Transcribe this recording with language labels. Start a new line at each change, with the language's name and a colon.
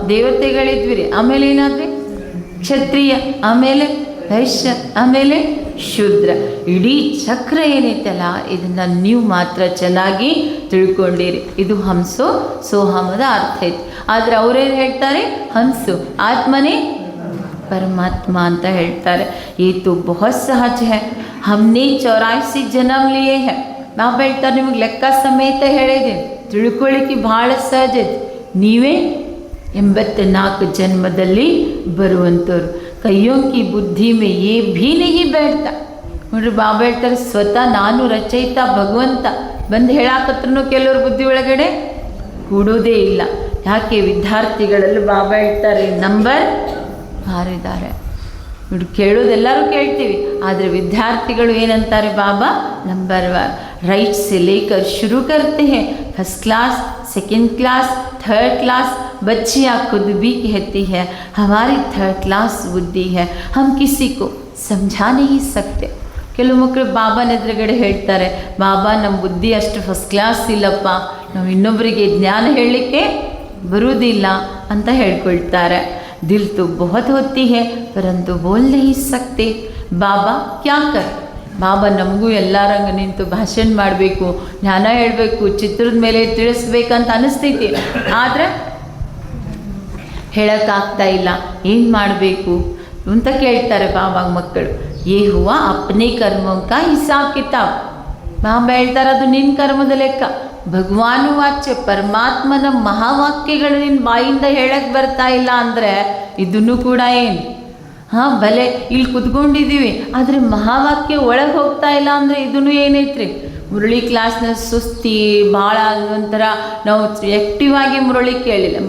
Kannada: ದೇವತೆಗಳಿದ್ವಿ, ಆಮೇಲೆ ಏನಾದ್ರಿ? ಕ್ಷತ್ರಿಯ, ಆಮೇಲೆ ವೈಶ್ಯ, ಆಮೇಲೆ ಶೂದ್ರ. ಇಡೀ ಚಕ್ರ ಏನೈತಲ್ಲ, ಇದನ್ನು ನೀವು ಮಾತ್ರ ಚೆನ್ನಾಗಿ ತಿಳ್ಕೊಂಡಿರಿ. ಇದು ಹಂಸೋ ಸೋಹಮದ ಅರ್ಥ ಐತಿ. ಆದರೆ ಅವರೇನು ಹೇಳ್ತಾರೆ? ಹಂಸು ಆತ್ಮನೇ परमात्मा ಅಂತ ಹೇಳ್ತಾರೆ.
Hindi: ये तो बहुत सहज है, हमने 84 जन्म लिए हैं.
Kannada: ಬಾಬಾ ಹೇಳ್ತಾರೆ, ನಿಮಗೆ ಲೆಕ್ಕ ಸಮೇತ ಹೇಳಿದ್ದೀನಿ, ತಿಳ್ಕೊಳ್ಳಿಕ್ಕೆ ಭಾಳ ಸಹಜ ಇದೆ. ನೀವೇ 84 ಜನ್ಮದಲ್ಲಿ ಬರುವಂಥವ್ರು.
Hindi: ಕೈಯೋಂ ಕಿ ಬುದ್ಧಿ ಮೇ ಯೇ ಭೀ नहीं बैठता.
Kannada: ನೋಡ್ರಿ, ಬಾಬಾ ಹೇಳ್ತಾರೆ, ಸ್ವತಃ ನಾನು ರಚಯಿತ ಭಗವಂತ ಬಂದು ಹೇಳಾಕತ್ರೂ ಕೆಲವ್ರ ಬುದ್ಧಿ ಒಳಗಡೆ ಕೂಡೋದೇ ಇಲ್ಲ. ಯಾಕೆ? ವಿದ್ಯಾರ್ಥಿಗಳಲ್ಲಿ ಬಾಬಾ ಹೇಳ್ತಾರೆ ನಂಬರ್ ಹಾರಿದ್ದಾರೆ. ನೋಡಿ, ಕೇಳೋದೆಲ್ಲರೂ ಕೇಳ್ತೀವಿ, ಆದರೆ ವಿದ್ಯಾರ್ಥಿಗಳು ಏನಂತಾರೆ? ಬಾಬಾ ನಂಬರ್ 1.
Hindi: राइट से लेकर शुरू करते हैं, first class, second class, third class. बच्चियाँ खुद भी कहती है हमारी थर्ड क्लास बुद्धि है, हम किसी को समझा नहीं सकते।
Kannada: ಕೆಲವು ಮಕ್ಕಳು ಬಾಬಾನ ಎದುರುಗಡೆ ಹೇಳ್ತಾರೆ, ಬಾಬಾ ನಮ್ಮ ಬುದ್ಧಿ ಅಷ್ಟು ಫಸ್ಟ್ ಕ್ಲಾಸ್ ಇಲ್ಲಪ್ಪ, ನಾವು ಇನ್ನೊಬ್ಬರಿಗೆ ಜ್ಞಾನ ಹೇಳಲಿಕ್ಕೆ ಬರುವುದಿಲ್ಲ ಅಂತ ಹೇಳ್ಕೊಳ್ತಾರೆ।
Hindi: ದಿಲ್ तो बहुत होती है परंतु बोल नहीं सकते। ಬಾಬಾ ಕ್ಯಾ ಕರ್,
Kannada: ಬಾಬಾ ನಮಗೂ ಎಲ್ಲರಂಗೆ ನಿಂತು ಭಾಷಣ ಮಾಡಬೇಕು, ಜ್ಞಾನ ಹೇಳಬೇಕು, ಚಿತ್ರದ ಮೇಲೆ ತಿಳಿಸ್ಬೇಕಂತ ಅನಿಸ್ತೈತಿ, ಆದರೆ ಹೇಳೋಕ್ಕಾಗ್ತಾ ಇಲ್ಲ, ಏನು ಮಾಡಬೇಕು ಅಂತ ಕೇಳ್ತಾರೆ ಬಾಬಾಗ ಮಕ್ಕಳು।
Hindi: ये हुआ अपने कर्मों का हिसाब किताब।
Kannada: ಬಾಬಾ ಹೇಳ್ತಾರೆ ಅದು ನಿನ್ನ ಕರ್ಮದ ಲೆಕ್ಕ। ಭಗವಾನು ವಾಚ್ಯ ಪರಮಾತ್ಮನ ಮಹಾವಾಕ್ಯಗಳು ನಿನ್ನ ಬಾಯಿಂದ ಹೇಳಕ್ಕೆ ಬರ್ತಾ ಇಲ್ಲ ಅಂದರೆ ಇದನ್ನು ಕೂಡ ಏನು, ಹಾಂ ಭಲೆ ಇಲ್ಲಿ ಕುತ್ಕೊಂಡಿದ್ದೀವಿ ಆದರೆ ಮಹಾವಾಕ್ಯ ಒಳಗೆ ಹೋಗ್ತಾ ಇಲ್ಲ ಅಂದರೆ ಇದನ್ನು ಏನೈತ್ರಿ, ಮುರಳಿ ಕ್ಲಾಸ್ನ ಸುಸ್ತಿ ಭಾಳ ಒಂಥರ ನಾವು ಆ್ಯಕ್ಟಿವ್ ಆಗಿ ಮುರಳಿ ಕೇಳಿಲ್ಲ।